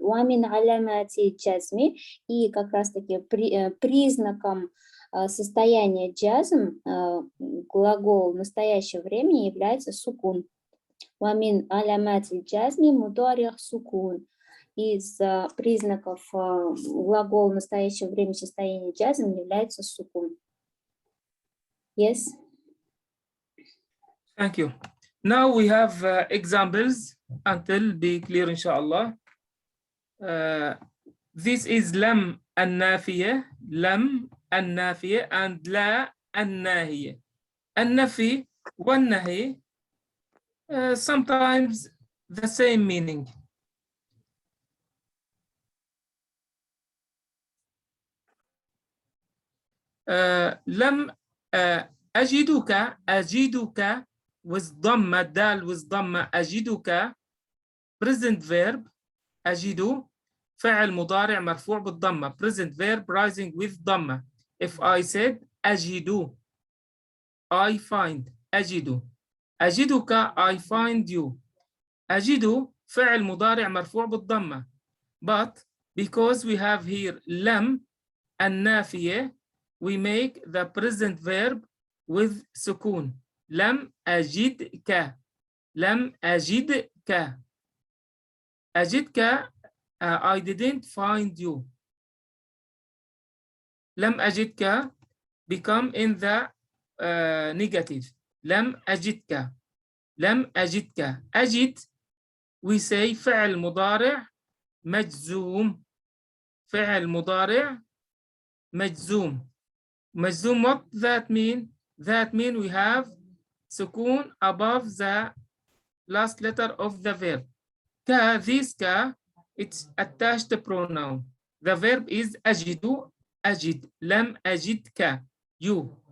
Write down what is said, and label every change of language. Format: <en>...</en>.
<ar>Уамин алямати джазми,</ar> <ru>и как раз таки признаком состояния джазм глагол настоящего времени является сукун.</ru> <ar>Уамин алямати джазми мудари сукун.</ar> <ru>Из признаков глагола настоящего времени состояния джазм является сукун.</ru> <en>Yes? Thank you. Now we have examples until be clear, inshallah. This is lam النافية, lam النافية, and la الناهية.</en> <ar>النفي والنهي</ar> <en>sometimes the same meaning.</en> <ar>لم أجدك with ضمة دال with ضمة أجدك present verb أجد فعل مضارع مرفوع بالضمة</ar> <en>present verb rising with</en> <ar>ضمة.</ar> <en>If I said أجد I find أجد أجدك I find you.</en> <ar>أجد فعل مضارع مرفوع بالضمة,</ar> <en>but because we have here لم النافية we make the present verb with sukun.</en> <ar>لم أجدك. لم أجدك. أجدك</ar> <en>I didn't find you.</en> <ar>لم أجدك</ar> <en>become in the negative.</en> <ar>لم أجدك. لم أجدك. أجد</ar> <en>we say</en> <ar>فعل مضارع مجزوم. فعل مضارع مجزوم. مجزوم,</ar> <en>what that mean? That mean we have sukun above the last letter of the verb. Ka, this ka, it's attached pronoun. The verb is ajidu</en> <ar>أجد لم أجدك</ar> <en>you.</en>